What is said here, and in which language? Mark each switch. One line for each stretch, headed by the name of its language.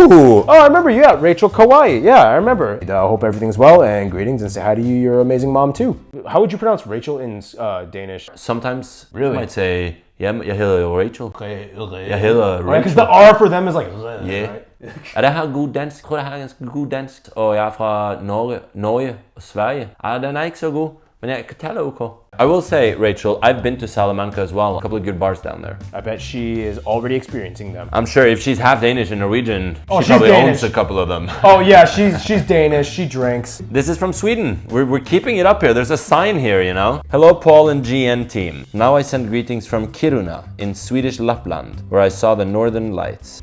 English: Ooh. Oh, I remember. Yeah, Rachel Kawaii. Yeah, I remember. I hope everything's well and greetings and say hi to you, your amazing mom too. How would you pronounce Rachel in Danish? Sometimes Really? I might say, yeah,
Danish: jeg hedder Rachel. Jeg hedder Rachel.
English: Right, because the R for them is like, Yeah. right?
Danish: Er det her god dansk? Jeg tror det her er ganske god dansk. Og jeg er fra Norge og Sverige. Den er ikke så god, men jeg kan tale OK.
English: I will say, Rachel, I've been to Salamanca as well. A couple of good bars down there. I bet she is already experiencing them. I'm sure if she's half Danish and Norwegian, Oh, she she's probably Danish. owns a couple of them. Oh yeah, she's Danish. She drinks. This is from Sweden. We're keeping it up here. There's a sign here, you know. Hello, Paul and GN team. Now I send greetings from Kiruna in Swedish Lapland, where I saw the northern lights.